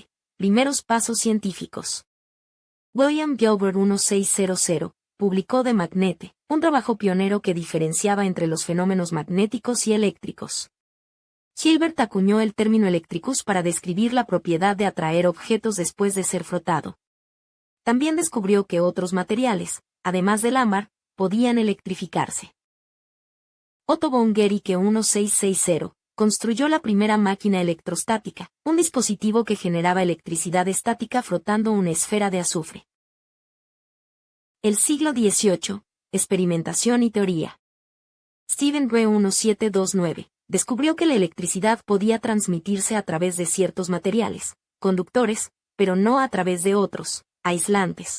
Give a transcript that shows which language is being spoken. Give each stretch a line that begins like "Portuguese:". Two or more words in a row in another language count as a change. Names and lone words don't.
Spanish: Primeros pasos científicos. William Gilbert 1600 publicó De Magnete, un trabajo pionero que diferenciaba entre los fenómenos magnéticos y eléctricos. Gilbert acuñó el término electricus para describir la propiedad de atraer objetos después de ser frotado. También descubrió que otros materiales, además del ámbar, podían electrificarse. Otto von Guericke 1660 construyó la primera máquina electrostática, un dispositivo que generaba electricidad estática frotando una esfera de azufre. El siglo XVIII. Experimentación y teoría. Stephen Gray 1729 descubrió que la electricidad podía transmitirse a través de ciertos materiales, conductores, pero no a través de otros, aislantes.